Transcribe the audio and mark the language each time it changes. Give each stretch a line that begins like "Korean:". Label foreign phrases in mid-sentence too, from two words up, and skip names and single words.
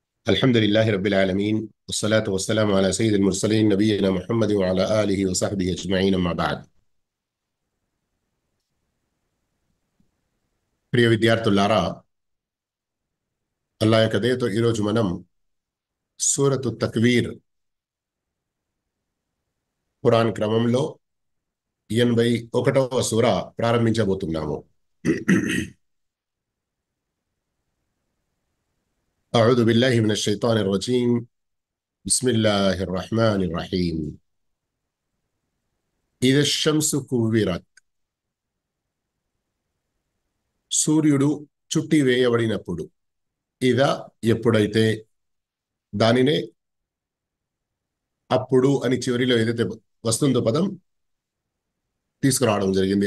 Arabic: الحمد لله رب العالمين والصلاة والسلام على سيد المرسلين نبينا محمد وعلى آله وصحبه أجمعين أما بعد
Telugu: ప్రియ విద్యార్థులారా అల్లాహ్ యొక్క దయతో ఈరోజు మనం సూరతు తక్వీర్ ఖురాన్ క్రమంలో 81వ సూర ప్రారంభించబోతున్నాము.
Arabic: أعوذ بالله من الشيطان الرجيم بسم الله الرحمن الرحيم إذا الشمس كورت
Telugu: సూర్యుడు చుట్టి వేయబడినప్పుడు ఇదా ఎప్పుడైతే దానినే అప్పుడు అని చివరిలో ఏదైతే వస్తుందో పదం తీసుకురావడం జరిగింది.